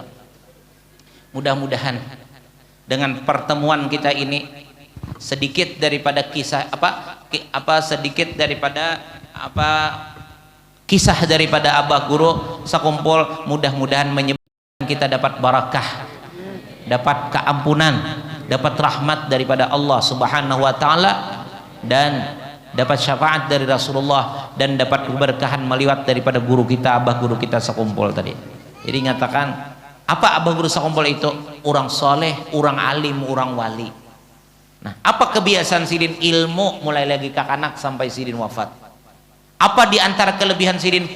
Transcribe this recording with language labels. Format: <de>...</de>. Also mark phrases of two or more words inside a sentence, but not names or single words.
<id>Mudah-mudahan dengan pertemuan kita ini sedikit daripada kisah sedikit daripada kisah daripada Abah Guru Sakumpul, mudah-mudahan menyebabkan kita dapat barakah, dapat keampunan, dapat rahmat daripada Allah</id> <ar>سبحانه وتعالى,</ar> <id>dan dapat syafaat dari Rasulullah, dan dapat keberkahan meliwat daripada guru kita, Abah Guru kita Sakumpul tadi. Jadi nyatakan apa Abah Guru Sakumpul itu? Orang soleh, orang alim, orang wali. Nah, apa kebiasaan sidin?</id> <bjn>Ilmu mulai lagi kakanak sampai sidin wafat. Apa di antara kelebihan sidin?</bjn>